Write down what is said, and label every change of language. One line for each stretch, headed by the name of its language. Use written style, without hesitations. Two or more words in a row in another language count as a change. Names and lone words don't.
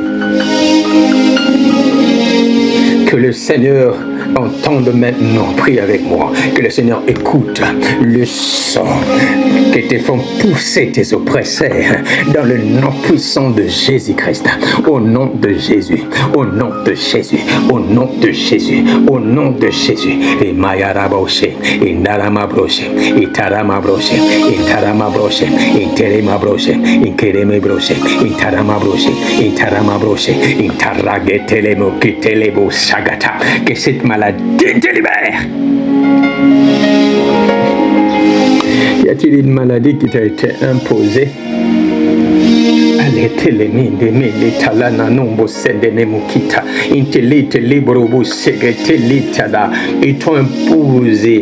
French: que le Seigneur entende maintenant, prie avec moi, que le Seigneur écoute le son qui te font pousser tes oppresseurs dans le nom puissant de Jésus-Christ. Au nom de Jésus, au nom de Jésus, au nom de Jésus, au nom de Jésus. Et Mayaraboshe, et Naramabroche, et Taramabroche, et Taramabroche, et Teremabroche, et Keremebroche, et Taramabroche, et Taramabroche, et Taragetelemo, Kitelebo Sagata, que cette maladie te libère. Y a-t-il une maladie qui t'a été imposée? Ils t'ont imposé.